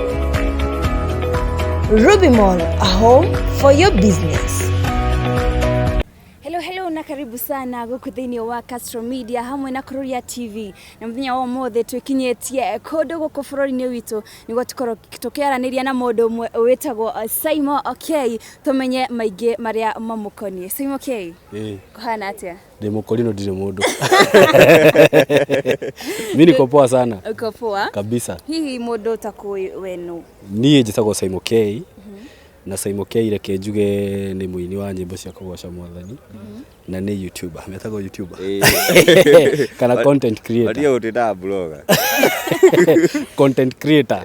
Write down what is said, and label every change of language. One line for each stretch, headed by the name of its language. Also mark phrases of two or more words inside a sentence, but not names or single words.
English: Ruby Mall, a home for your business.
Swahili: Hello na karibu sana
Kikuyu: guku thini wa Castro Media hamwe na Kururia TV na muthenya wa mothe twikinyetie kodo guku bururi-ini witu nigo tukoro tukiaraniria na mundu umwe wetagwo Symo okay tumenye maingi maria mamukoni Symo okay kuhana atia ndi mukorino ndire mundu
Swahili: mimi niko poa sana uko poa kabisa
Kikuyu: hihi mundu takui wenu niĩ njĩtagwo Symo K na Symo K reke njuge ni muini wa nyimbo cia kugoca Mwathani na ni YouTuber metagwo YouTuber kana
English: content creator
Kikuyu: ndio utida blogger
English: content creator